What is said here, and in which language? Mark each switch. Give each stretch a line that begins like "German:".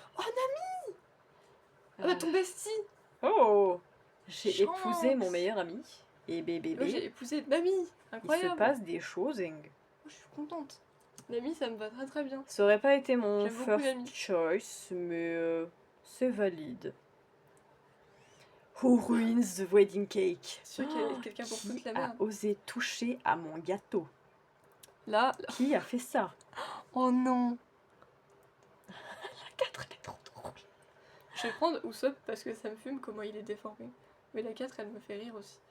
French: Oh, Nami! Ah bah, ton bestie! Oh! J'ai épousé mon meilleur ami. Et bébé. Moi, j'ai épousé Nami! Incroyable! Il se passe des choses. Moi, je suis contente. Nami, ça me va très très bien. Ça aurait pas été mon
English: first choice,
French: mais c'est valide.
English: Who ruins the wedding cake?
French: Sûr qu'il y a quelqu'un pour foutre la merde. Qui a osé toucher à mon gâteau? Là. Qui a fait ça? Oh non! La 4, elle est trop drôle. Je vais prendre Usopp parce que ça me fume comment il est déformé. Mais la 4, elle me fait rire aussi.